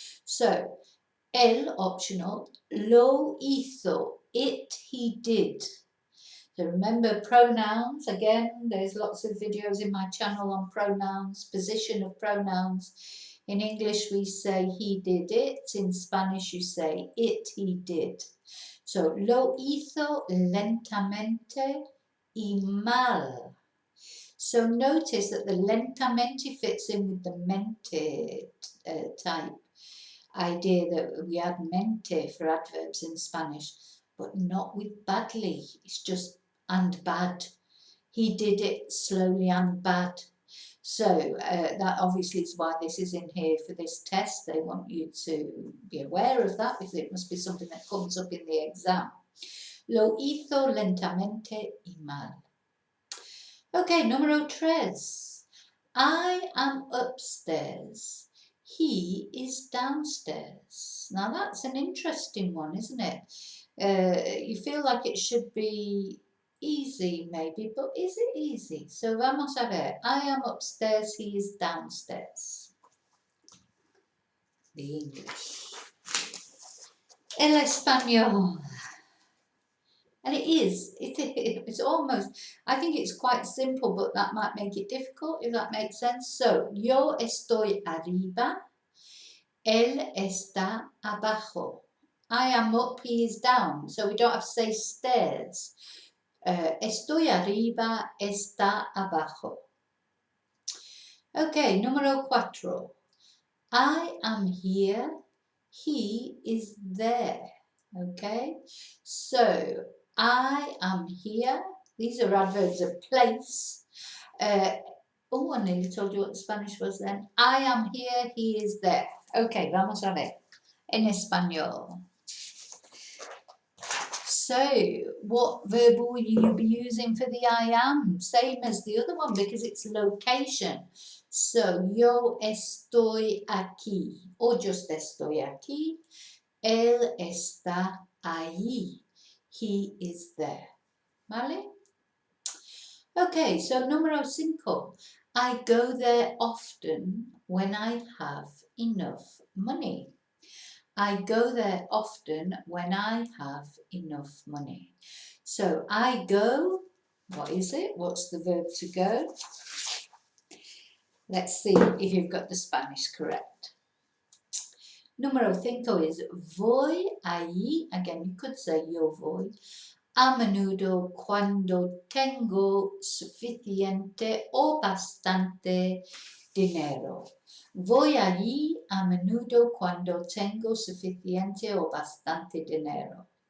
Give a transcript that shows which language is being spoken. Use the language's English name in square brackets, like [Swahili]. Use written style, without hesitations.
[English] So, L optional, [Spanish] lo hizo, [English] it, he did. So remember pronouns, again, there's lots of videos in my channel on pronouns, position of pronouns. In English, we say he did it. In Spanish, you say it, he did. So, [Spanish] lo hizo lentamente y mal. [English] So, notice that the lentamente fits in with the mente type idea that we add mente for adverbs in Spanish, but not with badly. It's just and bad. He did it slowly and bad. So that obviously is why this is in here for this test. They want you to be aware of that because it must be something that comes up in the exam. [Spanish] Lo hizo lentamente y mal. [English] Okay, [Spanish] número tres. [English] I am upstairs. He is downstairs. Now that's an interesting one, isn't it? You feel like it should be easy maybe, but is it easy? So [Spanish] vamos a ver. [English] I am upstairs, he is downstairs. The English. [Spanish] El español. [English] And it's almost, I think it's quite simple, but that might make it difficult, if that makes sense. So, [Spanish] yo estoy arriba, él está abajo. [English] I am up, he is down. So we don't have to say stairs. [Spanish] Estoy arriba, está abajo. [English] Okay, número cuatro. I am here, he is there. Okay, so I am here. These are adverbs of place. I nearly told you what the Spanish was then. I am here, he is there. Okay, [Spanish] vamos a ver. En español. [English] So, what verb will you be using for the I am? Same as the other one because it's location. So, [Spanish] yo estoy aquí. [English] Or just [Spanish] estoy aquí. Él está allí. [English] He is there. [Spanish] ¿Vale? [English] Okay, so número 5. I go there often when I have enough money. I go there often when I have enough money. So I go, what is it? What's the verb to go? Let's see if you've got the Spanish correct. Número 5 is [Spanish] voy allí. [English] Again, you could say [Spanish] yo voy. A menudo cuando tengo suficiente o bastante dinero. Voy allí a menudo cuando tengo suficiente o bastante dinero.